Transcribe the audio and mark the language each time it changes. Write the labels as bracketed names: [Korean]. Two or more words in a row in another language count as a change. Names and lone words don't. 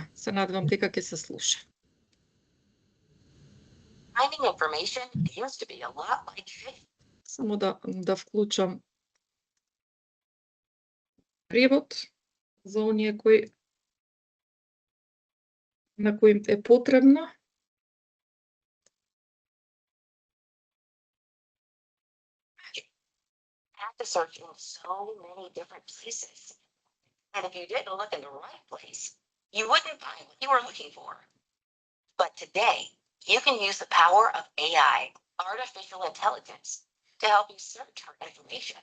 [Macedonian] Се надевам дека ќе се слуша. Само да вклучам превод за оние на кои е потребно. [English] To search in so many different places. And if you didn't look in the right place, you wouldn't find what you were looking for. But today, you can use the power of AI, artificial intelligence, to help you search for information.